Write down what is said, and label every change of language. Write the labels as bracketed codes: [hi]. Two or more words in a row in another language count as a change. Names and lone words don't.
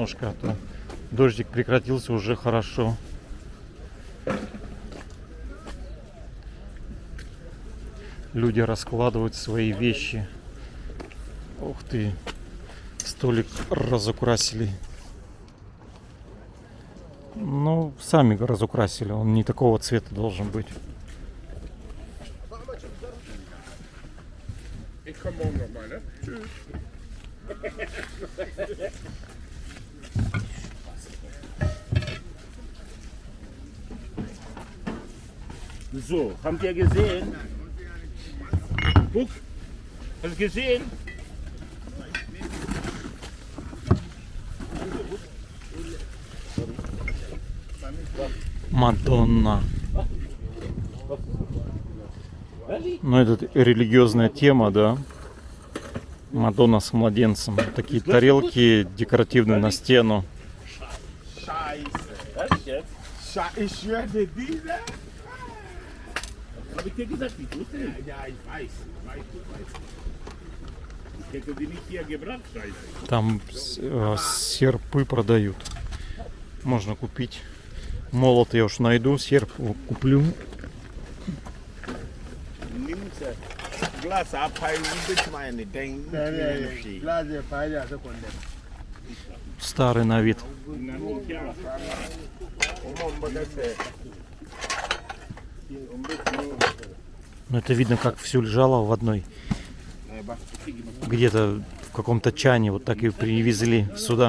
[ru] А то дождик прекратился, уже хорошо. Люди раскладывают свои вещи. Ух ты. Столик разукрасили. Ну, сами разукрасили. Он не такого цвета должен быть. [de] Ich komme morgen nochmal, ne? Tschüss. So, habt ihr gesehen? Guck, hast du gesehen? [ru] Мадонна. Ну, это религиозная тема, да. Мадонна с младенцем. Такие тарелки декоративные на стену. [de] Ich schwöre diese. Hab ich dir gesagt, ich wusste nicht. Ja, ich weiß. Ich hätte die nicht hier gebracht, Scheiße. [ru] Там серпы продают. Можно купить. Молот я уж найду, серп куплю. [de] Nimmst du Glas ab, bitte meine Denken. [ru] Старый на вид. Но это видно, как все лежало в одной. Где-то в каком-то чане. Вот так и привезли сюда.